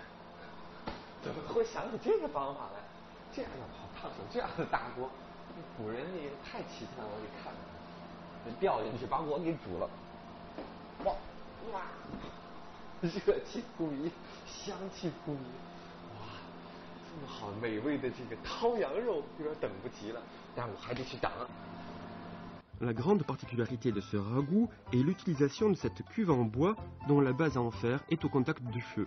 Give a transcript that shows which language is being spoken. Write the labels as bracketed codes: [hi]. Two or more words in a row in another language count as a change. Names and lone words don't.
[zh] 怎么会想起这个方法来？这样的跑烫手，这样的大锅，古人那也太奇特了！我给看看，这掉进去把我给煮了，哇哇，热气扑鼻，香气扑鼻，哇，这么好美味的这个掏羊肉，有点等不及了，但我还得去等。 [fr] La grande particularité de ce ragoût est l'utilisation de cette cuve en bois dont la base en fer est au contact du feu.